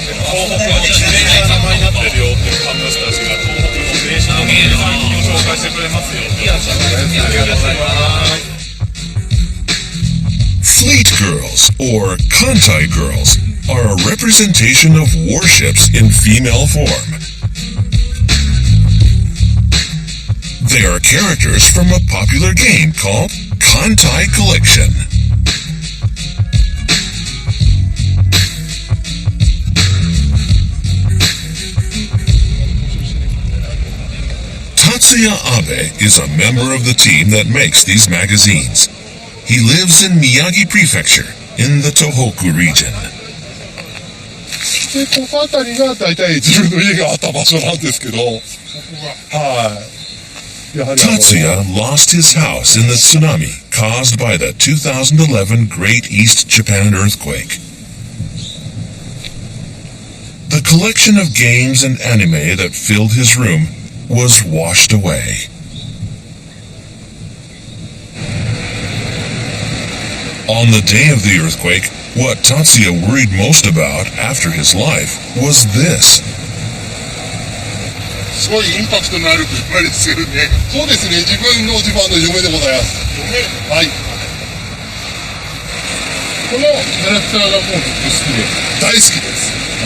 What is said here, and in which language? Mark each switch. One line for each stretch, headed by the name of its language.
Japanese: 東北の地名が名前になってるよっていう看護師たちが東北の名詞の名産品を紹介してくれますよ。ありがとうございます。
English: Fleet girls, or Kantai girls, are a representation of warships in female form. They are characters from a popular game called Kantai Collection. Tatsuya Abe is a member of the team that makes these magazines. He lives in Miyagi Prefecture in the Tohoku region.
Japanese: でここあたりが大体自分の家があった場所なんですけど、はい。やはり
English: Tatsuya lost his house in the tsunami caused by the 2011 Great East Japan earthquake. The collection of games and anime that filled his room was washed away. On the day of the earthquake, what Tatsuya worried most about after his life was this.
Japanese: すごいインパクトのある車ですよね。そうですね、自分の一番の夢でございます。はい。このキャラクターがもうずっと好きで、大好きです。